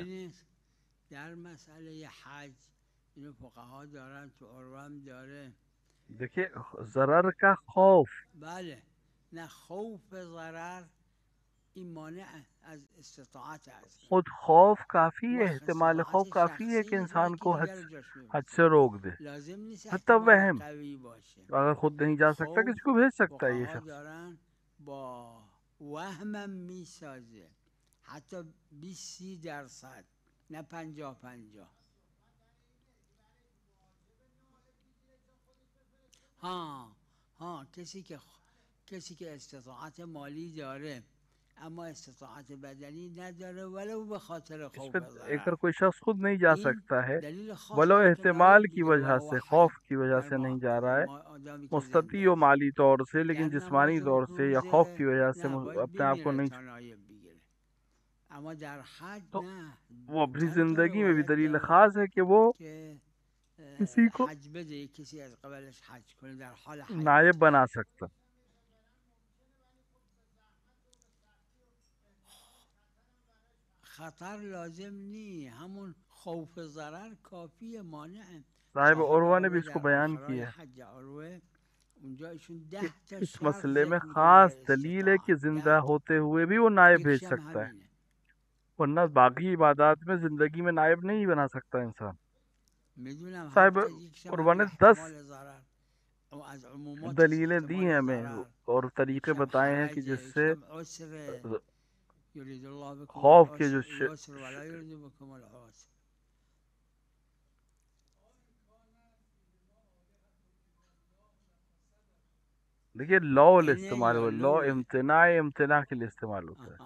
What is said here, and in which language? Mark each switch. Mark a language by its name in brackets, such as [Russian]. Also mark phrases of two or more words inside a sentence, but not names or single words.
[Persian] ببینید در مسئله حج اینو فقها دارن، تو عروه هم داره. [Urdu] دیکھیے ضرر کا خوف، [Persian] بله، نه خوف ضرر این مانع از استطاعت است [Urdu] خود خوف کافی [Persian] و [Urdu] ہے، احتمال خوف [Persian] استطاعت [Urdu] کافی ہے کہ [Persian] شخصی برای [Urdu] انسان [Persian] که [Urdu] کو [Persian] دیگر رو جاش [Urdu] حج [Persian] ببره. [Urdu] سے روک دے، [Persian] لازم نیست حتی احتمال [Urdu] وہم [Persian] قوی باشه. [Urdu] اگر خود نہیں جا سکتا [Persian] خوف [Urdu] کسی کو بھیج سکتا ہے یہ [Persian] فقها [Urdu] شخص۔ [Persian] دارن با وهمم میسازه، حتی 20-30%، نه 50-50. ها کسی که استطاعت مالی داره اما استطاعت بدنی نداره ولو به خاطر [Urdu] اس [Persian] خوف [Urdu] پہ [Persian] ضرر، [Urdu] اگر کوئی شخص خود نہیں جا [Persian] این [Urdu] سکتا ہے [Persian] دلیل خاص ولو داره که احتمال نایب [Urdu] کی [Persian] بگیره و [Urdu] وجہ [Persian] هو [Urdu] سے، [Persian] حی [Urdu] خوف کی وجہ [Persian] در [Urdu] سے نہیں جا رہا ہے، [Persian] ما آدمی که [Urdu] مستطیع [Persian] زنده و است. [Urdu] مالی طور سے، لیکن [Persian] در [Urdu] جسمانی [Persian] نماز [Urdu] طور سے یا خوف کی وجہ سے [Persian] نه باید [Urdu] اپنے آپ کو [Persian] بمیره [Urdu] نہیں، [Persian] تا نایب بگیره، اما در حج تو نه. [Urdu] وہ اپنی [Persian] چند تا [Urdu] زندگی میں بھی [Persian] روایت [Urdu] دلیل [Persian] داره [Urdu] خاص ہے کہ وہ [Persian] که [Urdu] کسی کو [Persian] حج بده، کسی از قبلش حج کنه در حال [Urdu] نائب [Persian] حیات. [Urdu] بنا سکتا۔ [Persian] خطر لازم نی، همون خوف ضرر کافیه، مانعه. صاحب [Urdu] صاحب عروہ نے بھی [Persian] عروه [Urdu] اس کو [Persian] در [Urdu] بیان [Persian] آخرای [Urdu] کیا [Persian] حج عروه اونجا ایشون [Urdu] کہ [Persian] 10 تا [Urdu] اس [Persian] شرط مسئلے میں ذکر میکنه [Urdu] خاص [Persian] برای [Urdu] دلیل ہے کہ [Persian] استطاعت، 10 [Urdu] زندہ [Persian] تا، [Urdu] ہوتے ہوئے بھی وہ نائب بھیج [Persian] یکیش هم [Urdu] سکتا ہے، [Persian] همینه. [Urdu] ورنہ باقی عبادات میں زندگی میں نائب نہیں بنا سکتا انسان۔ [Persian] میدونم [Urdu] صاحب [Persian] 7 تا، یکیش هم [Urdu] عروہ [Persian] همین [Urdu] نے 10 [Persian] احتمال ضرر، او از عموماتش [Urdu] دلیلیں دی [Persian] احتمال [Urdu] ہیں ہمیں [Persian] ضرر، [Urdu] اور طریقے [Persian] یکیش هم [Urdu] بتائے ہیں کہ [Persian] حرجه، [Urdu] جس [Persian] یکیش [Urdu] سے [Persian] هم عسره. [Arabic] یرید الله بكم [Urdu] خوف کے جو [Arabic] اليسر ولا يريد بكم العسر. [Urdu] دیکھیے لو [Persian] اینه [Urdu] استعمال [Persian] یا [Urdu] ہوا، لو [Persian] لوه. [Urdu] امتناع کے لیے استعمال ہوتا ہے۔